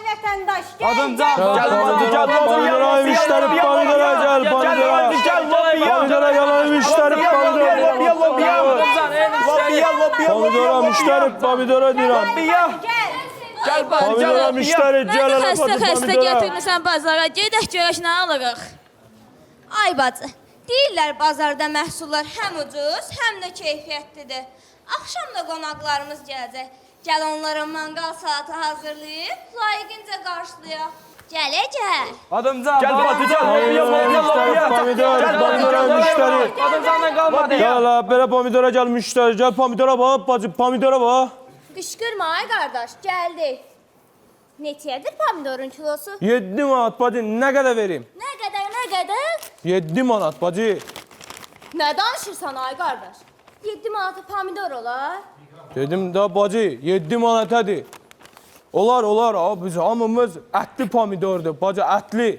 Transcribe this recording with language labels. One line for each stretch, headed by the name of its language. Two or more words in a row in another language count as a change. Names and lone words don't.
Azerbaijani: vətəndaş, gəl. Adımcan,
Turkish: Gel pomidora müşteri pomidora gel pomidora. Pomidora gel müşteri pomidora. Pomidora müşteri pomidora diyorum. Pomidora müşteri gel
Azerbaijani: Xəstə gətirmisən bazara, gedək görək nə alırıq. Ay bacı, deyirlər bazarda məhsullar həm ucuz, həm də keyfiyyətlidir. Axşam da qonaqlarımız gələcək. Gəl onlara manqal saatı hazırlayıb, layiqincə qarşılayaq. Gəl. Adımcan,
Turkish: Gel pomidora müşteri.
Azerbaijani: Adımcandan qalmadı ya.
Turkish: Gel böyle pomidora gel müşteri. Gel pomidora bak bacı pomidora bak.
Azerbaijani: Qışqırma ay qardaş, gəldik. Neçədir pomidorun kilosu?
Turkish: 7 manat bacı ne kadar vereyim?
Azerbaijani: Nə qədər?
Turkish: 7 manat bacı.
Azerbaijani: Nə danışırsan ay qardaş? 7 manata pomidor olar.
Turkish: Dedim da bacı 7 manat hadi.
Azerbaijani: Olar abi biz hamımız ətli pomidordur bacı ətli.